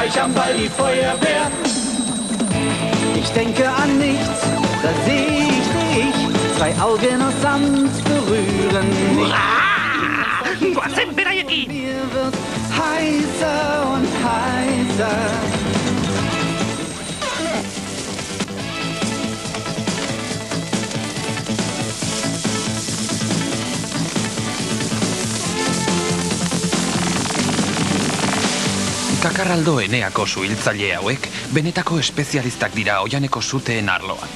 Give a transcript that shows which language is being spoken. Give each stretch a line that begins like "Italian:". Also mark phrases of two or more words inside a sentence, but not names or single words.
German: gleich am Ball die Feuerwehr. Ich denke an nichts, da sehe ich dich. Zwei Augen aus Sand berühren mich. Mir wird heißer und heißer.
Basque: Kakarraldo eneako suhiltzaile hauek benetako espezialistak dira oianeko suteen arloan.